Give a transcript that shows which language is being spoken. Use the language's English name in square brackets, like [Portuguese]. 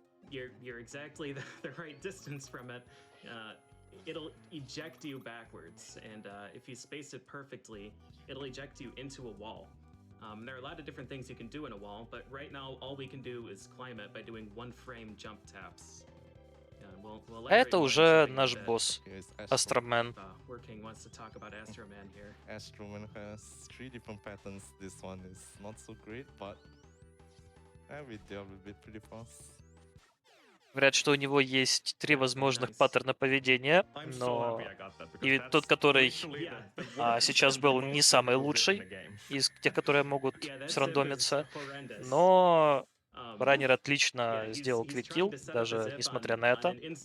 [English] You're exactly the right distance from it. It'll eject you backwards, and if you space it perfectly, it'll eject you into a wall. There are a lot of different things you can do in a wall, but right now all we can do is climb it by doing 1-frame jump taps. [Russian] Это уже наш босс, Astroman. [English] Wants to talk about Astroman here. Astroman has 3 different patterns. This one is not so great, but we deal with it pretty fast. [Russian] Говорят, что у него есть 3 возможных паттерна поведения, но и тот, который сейчас был, не самый лучший из тех, которые могут срандомиться, но раннер отлично сделал квиккилл, даже несмотря на это.